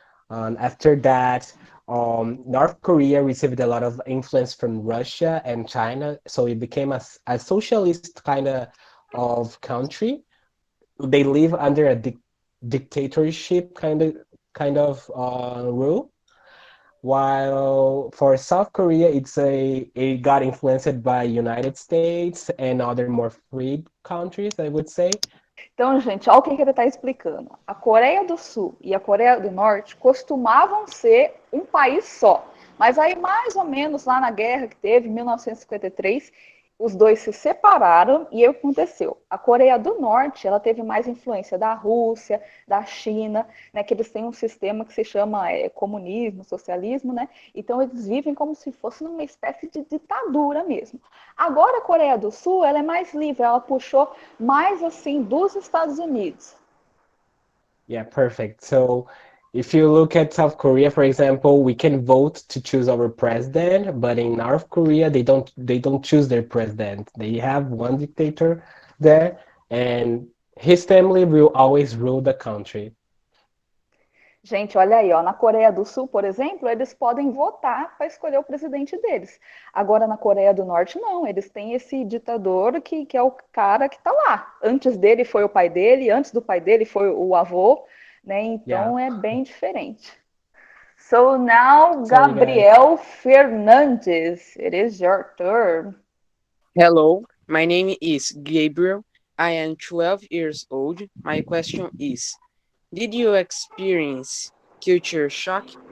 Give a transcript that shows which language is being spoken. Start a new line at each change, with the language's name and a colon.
English: After that, North Korea received a lot of influence from Russia and China, so it became a socialist kind of country. They live under a dictatorship kind of rule. While for South Korea, it got influenced by United States and other more free countries, I would say.
Portuguese: Então, gente, olha o que ele está explicando. A Coreia do Sul e a Coreia do Norte costumavam ser um país só. Mas aí, mais ou menos, lá na guerra que teve, em 1953, os dois se separaram e o que aconteceu? A Coreia do Norte, ela teve mais influência da Rússia, da China, né, que eles têm um sistema que se chama comunismo, socialismo, né? Então eles vivem como se fosse numa espécie de ditadura mesmo. Agora a Coreia do Sul, ela é mais livre, ela puxou mais assim dos Estados Unidos.
English: Yeah, perfect. So if you look at South Korea, for example, we can vote to choose our president, but in North Korea, they don't choose their president. They have one dictator there, and his family will always rule the country.
Portuguese: Gente, olha aí, ó, na Coreia do Sul, por exemplo, eles podem votar para escolher o presidente deles. Agora, na Coreia do Norte, não. Eles têm esse ditador que é o cara que está lá. Antes dele foi o pai dele, antes do pai dele foi o avô, né? Então é bem diferente.
English: So now, Gabriel Fernandes, it is your turn. Hello, my name is Gabriel. I am 12 years old. My question is, did you experience culture shock?